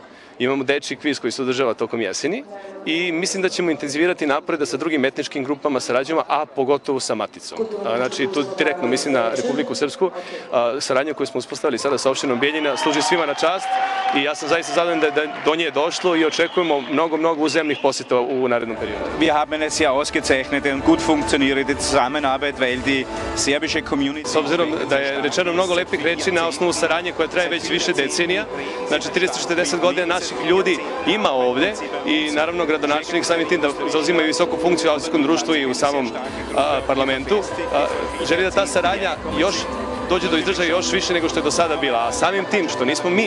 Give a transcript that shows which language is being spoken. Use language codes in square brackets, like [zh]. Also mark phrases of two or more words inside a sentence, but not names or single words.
[sr] Imamo dečji kviz koji se održava tokom jeseni i mislim da ćemo intenzivirati napore da sa drugim etničkim grupama sarađujemo, a pogotovo sa Maticom. Znači, tu direktno mislim na Republiku Srpsku. Saradnja koju smo uspostavili sada sa opštinom Bijeljina služi svima na čast i ja sam zaista zadovoljan da do nje je došlo i očekujemo mnogo uzemnih poseta u narednom periodu. [de] Wir haben eine sehr ausgezeichnete und gut funktionierende Zusammenarbeit, weil die serbische Community... [sr] S obzirom da je rečeno mnogo lepih reči na osnovu saradnje koja traje već više decenija, znači 30-40 godina naših ljudi ima ovde i naravno gradonačelnik samim tim da zauzimaju visoku funkciju u austrijskom društvu i u samom parlamentu, želi da ta saradnja još dođe do izražaja još više nego što je do sada bila, a samim tim što nismo mi